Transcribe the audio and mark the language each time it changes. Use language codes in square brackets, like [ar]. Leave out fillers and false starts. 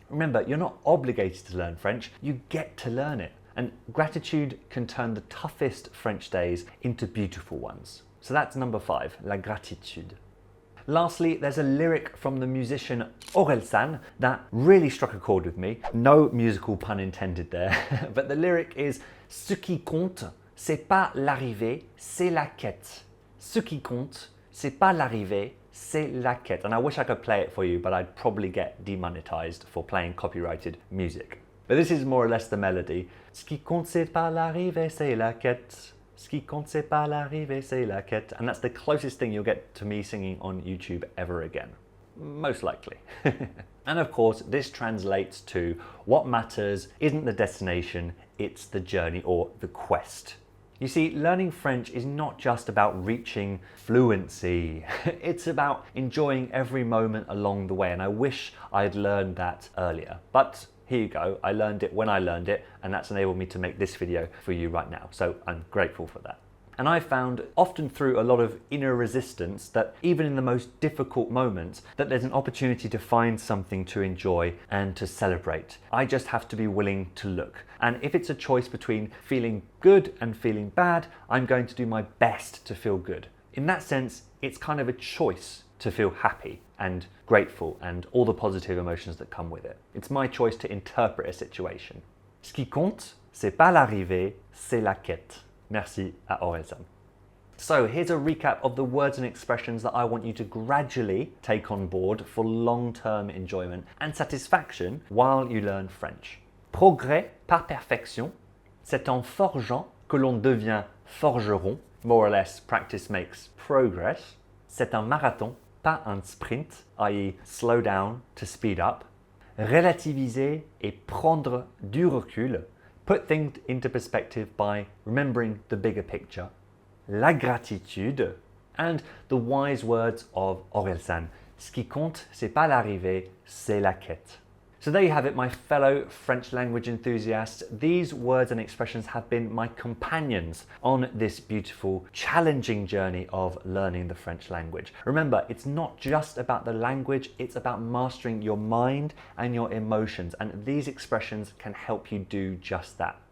[en] Remember, you're not obligated to learn French, you get to learn it. And gratitude can turn the toughest French days into beautiful ones. So that's number 5, la gratitude. Lastly, there's a lyric from the musician Orelsan that really struck a chord with me. No musical pun intended there, but the lyric is [fr] "Ce qui compte, c'est pas l'arrivée, c'est la quête. Ce qui compte, c'est pas l'arrivée, c'est la quête." [en] And I wish I could play it for you, but I'd probably get demonetized for playing copyrighted music. But this is more or less the melody. [fr] Ce qui compte, c'est pas l'arrivée, c'est la quête. Ce qui compte, c'est pas l'arrivée, c'est la quête. [en] And that's the closest thing you'll get to me singing on YouTube ever again. Most likely. And of course, this translates to what matters isn't the destination, it's the journey or the quest. You see, learning French is not just about reaching fluency. It's about enjoying every moment along the way, and I wish I'd learned that earlier. But here you go, I learned it when I learned it, and that's enabled me to make this video for you right now. So I'm grateful for that. And I found, often through a lot of inner resistance, that even in the most difficult moments, that there's an opportunity to find something to enjoy and to celebrate. I just have to be willing to look. And if it's a choice between feeling good and feeling bad, I'm going to do my best to feel good. In that sense, it's kind of a choice to feel happy and grateful and all the positive emotions that come with it. It's my choice to interpret a situation. [fr] Ce qui compte, c'est pas l'arrivée, c'est la quête. Merci à Orelsan. [en] So here's a recap of the words and expressions that I want you to gradually take on board for long-term enjoyment and satisfaction while you learn French. [fr] Progrès par perfection. C'est en forgeant que l'on devient forgeron. [en] More or less, practice makes progress. [fr] C'est un marathon, pas un sprint, [en] i.e. slow down to speed up. [fr] Relativiser et prendre du recul. [en] Put things into perspective by remembering the bigger picture. [fr] La gratitude, [en] and the wise words of Orelsan. [fr] Ce qui compte, c'est pas l'arrivée, c'est la quête. [en] So there you have it, my fellow French language enthusiasts. These words and expressions have been my companions on this beautiful, challenging journey of learning the French language. Remember, it's not just about the language, it's about mastering your mind and your emotions, and these expressions can help you do just that.